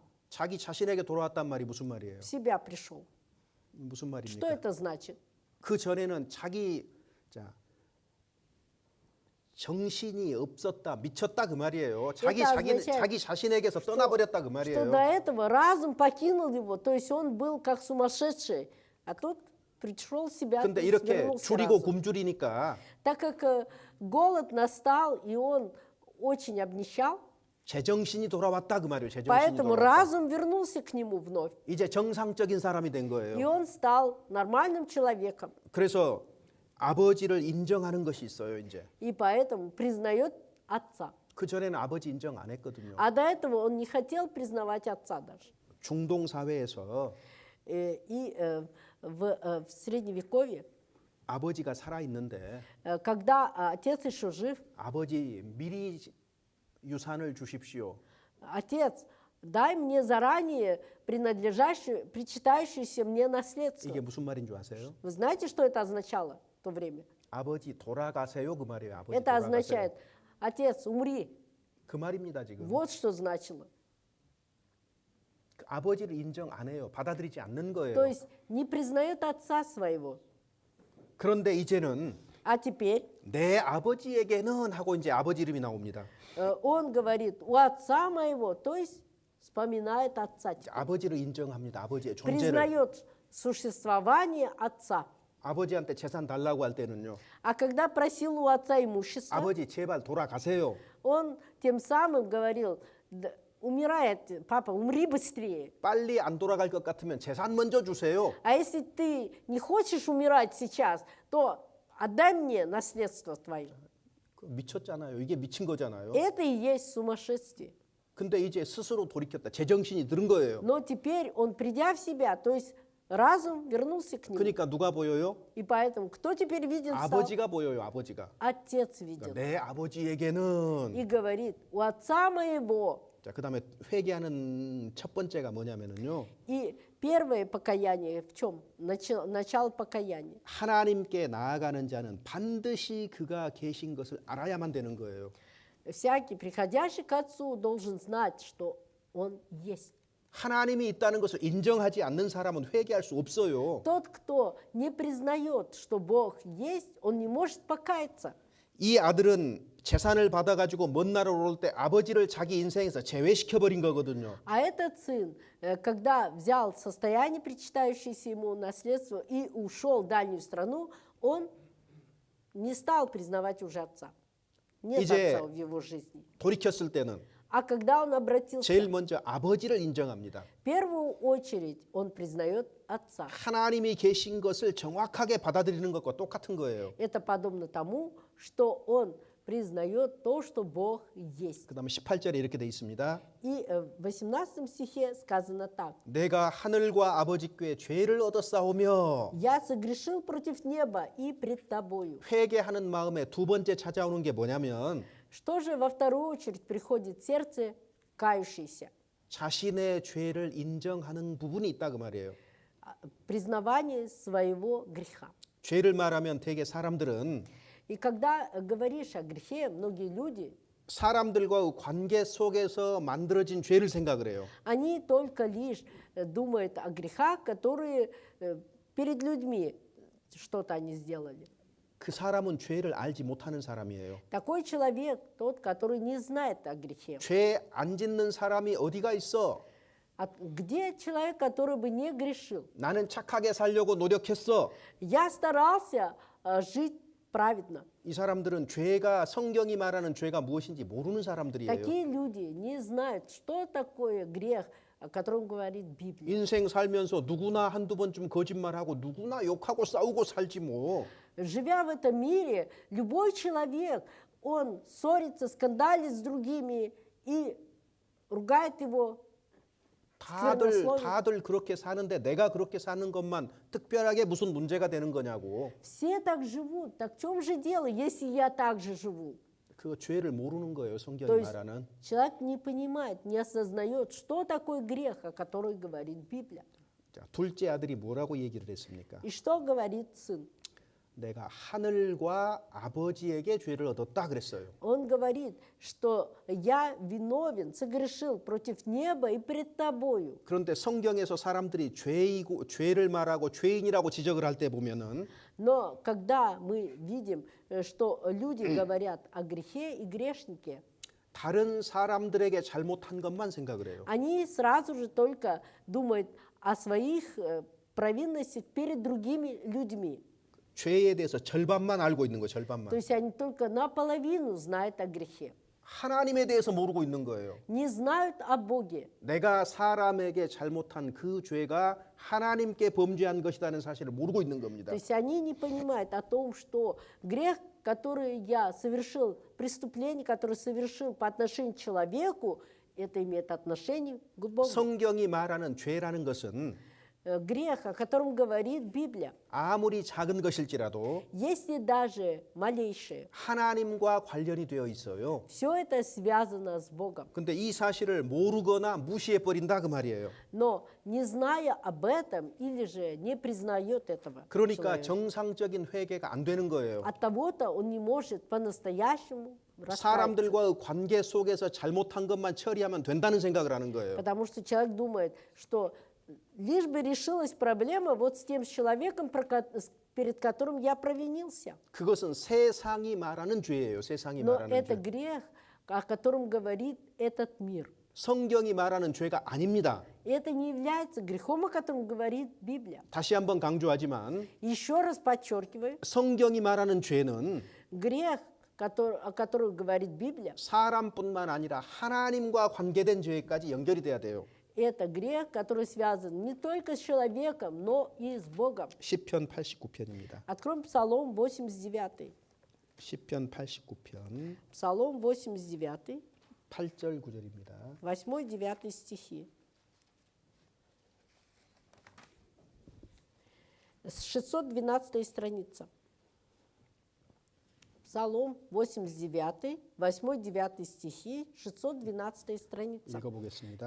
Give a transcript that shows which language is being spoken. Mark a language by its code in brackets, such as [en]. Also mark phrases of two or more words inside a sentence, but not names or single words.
[ko] 자기 자신에게 돌아왔단 말이 무슨 말이에요? [ru] в себя пришел. [ko] 무슨 [ru] Что [ko] 말입니까? [ru] это значит? [ko] 그 전에는 정신이 없었다, 미쳤다 그 말이에요. 자기 자신에게서 떠나버렸다 그 [ru] Что [ko] 말이에요. [ru] до этого разум покинул его, то есть он был как сумасшедший, а тут пришел в себя, то [ko] 근데 [ru] есть [ko] 이렇게 [ru] вернулся [ko] 줄이고 [ru] разум. [ko] 굶주리니까 [ru] Так как голод настал, и он очень обнищал, [ko] 제정신이 돌아왔다 그 말이에요. 제정신이 [ru] поэтому [ko] 돌아왔다. [ru] разум вернулся к нему вновь. [ko] 이제 정상적인 사람이 된 [ru] И [ko] 거예요. [ru] он стал нормальным человеком. [ko] 그래서 아버지를 인정하는 것이 있어요. 이제 [ru] И поэтому признает отца. [ko] 그 전에는 아버지 인정 안 했거든요. [ru] А до этого он не хотел признавать отца даже. [ko] 중동 사회에서 [ru] И в Средневековье, [ko] 아버지가 살아 있는데 [ru] когда отец еще жив, [ko] 아버지 미리 유산을 주십시오. [ru] отец, дай мне заранее причитающееся мне наследство. [ko] 이게 무슨 말인 줄 아세요? [ru] Вы знаете, что это означало в то время? [ko] 아버지 돌아가세요 그 말이에요. 아버지 [ru] Это [ko] 돌아가세요. [ru] означает, отец, умри. [ko] 그 말입니다 지금. [ru] Вот что значило. [ko] 아버지를 인정 안 해요. 받아들이지 않는 [ru] То [ko] 거예요. [ru] есть не признает отца своего. [ko] 그런데 이제는 [ru] А теперь [ko] 내 아버지에게는 하고 이제 아버지 이름이 나옵니다. [ru] он говорит, у отца моего, то есть вспоминает отца. [ko] 아버지를 인정합니다. 아버지의 존재를. [ru] Признает существование отца. [ko] 아버지한테 재산 달라고 할 때는요. [ru] А когда просил у отца имущество, [ko] 아버지 제발 돌아가세요. [ru] он тем самым говорил, умирает, папа, умри быстрее. [ko] 빨리 안 돌아갈 것 같으면 재산 먼저 주세요. [ru] А если ты не хочешь умирать сейчас, то отдай мне наследство твое. [ko] 미쳤잖아요. 이게 미친 거잖아요. [ru] Это и есть сумасшествие. [ko] 근데 이제 스스로 돌이켰다. 제정신이 들은 거예요. [ru] Но теперь он, придя в себя, то есть разум вернулся к нему. [ko] 그러니까 누가 보여요? [ru] И поэтому кто теперь виден стал? [ko] 아버지가 보여요. 아버지가. [ru] Отец видел. [ko] 내 아버지에게는 [ru] И говорит, у отца моего. [ko] 자, 그다음에 회개하는 첫 번째가 뭐냐면은요. [ru] И первое покаяние в чем? Начало покаяния. [ko] 하나님께 나아가는 자는 반드시 그가 계신 것을 알아야만 되는 거예요. [ru] Всякий, приходящий к отцу, должен знать, что он есть. [ko] 하나님이 있다는 것을 인정하지 않는 사람은 회개할 수 없어요. [ru] Тот, кто не признает, что Бог есть, он не может покаяться. [ko] 이 아들은 재산을 받아가지고 먼 나라로 올 때 아버지를 자기 인생에서 제외시켜 버린 거거든요. [ru] А этот сын, когда взял состояние, причитающееся ему наследство, и ушел в дальнюю страну, он не стал признавать уже отца. Нет [ko] 이제 [ru] отца в его жизни. [ko] 돌이켰을 때는 [ru] А когда он обратился, [ko] 제일 먼저 아버지를 인정합니다. [ru] в первую очередь он признает отца. [ko] 하나님이 계신 것을 정확하게 받아들이는 것과 똑같은 거예요. [ru] Это подобно тому, что он признает то, что Бог есть. [ko] 그다음에 18절에 이렇게 돼 있습니다. [ru] И в 18 стихе сказано так. [ko] 내가 하늘과 아버지께 죄를 얻었사오며 [ru] «Я согрешил против неба и пред тобою». [ko] 회개하는 마음에 두 번째 찾아오는 게 뭐냐면 [ru] Что же во вторую очередь приходит в сердце кающийся? [ko] 자신의 죄를 인정하는 부분이 있다 그 말이에요. [ru] Признавание своего греха. [ko] 죄를 말하면 대개 사람들은 [ru] И когда говоришь о грехе, многие люди, [ko] 사람들과의 관계 속에서 만들어진 죄를 생각을 해요. [ru] они только лишь думают о грехах, которые перед людьми что-то они сделали. [ko] 그 사람은 죄를 알지 못하는 사람이에요. [ru] Такой человек, тот, который не знает о грехе. [ko] 죄 안 짓는 사람이 어디가 있어? [ru] Где человек, который бы не грешил? [ko] 나는 착하게 살려고 노력했어. [ru] Я старался жить праведно. [ko] 이 사람들은 죄가 성경이 말하는 죄가 무엇인지 모르는 사람들이에요. [ru] Такие люди не знают, что такое грех, о котором говорит Библия. [ko] 인생 살면서 누구나 한두 번쯤 거짓말하고 누구나 욕하고 싸우고 살지 뭐. [ru] Живя в этом мире, любой человек, он ссорится, скандалит с другими и ругает его. [ko] 다들 그렇게 사는데 내가 그렇게 사는 것만 특별하게 무슨 문제가 되는 거냐고. [ru] Все так живут. Так в чем же дело, если я так же живу? [ko] 그 죄를 모르는 거예요. [ru] То [ko] 성경이 [ru] есть [ko] 말하는. [ru] человек не понимает, не осознает, что такое грех, о котором говорит Библия. [ko] 자, 둘째 아들이 뭐라고 얘기를 했습니까? [ru] И что говорит сын? [ko] 내가 하늘과 아버지에게 죄를 얻었다 그랬어요. [ru] Он говорит, что я виновен, согрешил против неба и пред тобою. [ko] 그런데 성경에서 사람들이 죄를 말하고 죄인이라고 지적을 할 때 보면은 [ru] Но когда мы видим, что люди говорят о грехе и грешнике, [ko] 다른 사람들에게 잘못한 것만 생각을 해요. [ru] они сразу же только думают о своих провинностях перед другими людьми. [ko] 죄에 대해서 절반만 알고 있는 거예요. 절반만. [ru] То есть они только наполовину знают о грехе. [ko] 하나님에 대해서 모르고 있는 거예요. [ru] Не знают о Боге. [ko] 내가 사람에게 잘못한 그 죄가 하나님께 범죄한 것이라는 사실을 모르고 있는 겁니다. [ru] То есть они не понимают о том, что грех, который я совершил, преступление, которое совершил по отношению к человеку, это имеет отношение к Богу. [ko] 성경이 말하는 죄라는 것은 [ru] Грех, о котором говорит Библия, [ko] 아무리 작은 것일지라도 [ru] если даже малейшее, [ko] 하나님과 관련이 되어 있어요. [ru] все это связано с Богом. [ko] 근데 이 사실을 모르거나 무시해 버린다 그 말이에요. [ru] Но не зная об этом или же не признает этого [ko] 그러니까 [ru] человек, [ko] 정상적인 회개가 안 되는 거예요. [ru] от того-то он не может по-настоящему раскаяться. [ko] 사람들과의 관계 속에서 잘못한 것만 처리하면 된다는 생각을 하는 거예요. [ru] Потому что человек думает, что лишь бы решилась проблема вот с тем человеком, перед которым я провинился. [ko] 그것은 세상이 말하는 죄예요. 세상이 [ru] Но [ko] 말하는 [ru] это [ko] 죄. [ru] грех, о котором говорит этот мир. [ko] 성경이 말하는 죄가 아닙니다. [ru] И это не является грехом, о котором говорит Библия. [ko] 다시 한번 강조하지만 [ru] Еще раз подчеркиваю, [ko] 성경이 말하는 죄는 [ru] грех, о котором говорит Библия, [ko] 사람뿐만 아니라 하나님과 관계된 죄까지 연결이 돼야 돼요. [ru] это грех, который связан не только с человеком, но и с Богом. [ko] 시편 89편입니다. [ru] Откроем Псалом 89. [ko] 시편 89편 [ru] Псалом 89, [ko] 8절 9절입니다. [ru] 8-9 стихи. С 612 страница. Псалом 89, 8-9 стихи, 612 страница. [ko] 읽어보겠습니다.